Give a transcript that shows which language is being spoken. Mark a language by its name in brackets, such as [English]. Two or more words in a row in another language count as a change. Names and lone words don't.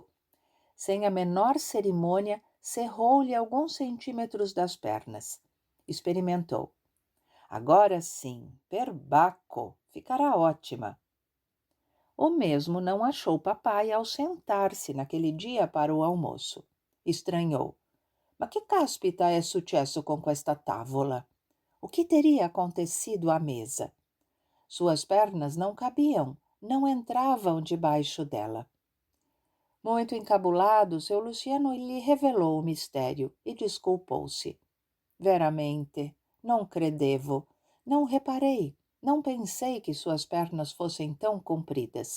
[Portuguese] Sem a menor cerimônia, cerrou-lhe alguns centímetros das pernas. Experimentou. Agora sim, perbacco, ficará ótima. O mesmo não achou papai ao sentar-se naquele dia para o almoço. Estranhou. [Italian] Ma che caspita è successo con questa tavola? [Portuguese] O que teria acontecido à mesa? Suas pernas não cabiam, não entravam debaixo dela. Muito encabulado, seu Luciano lhe revelou o mistério e desculpou-se. Veramente, não credevo, não reparei, não pensei que suas pernas fossem tão compridas.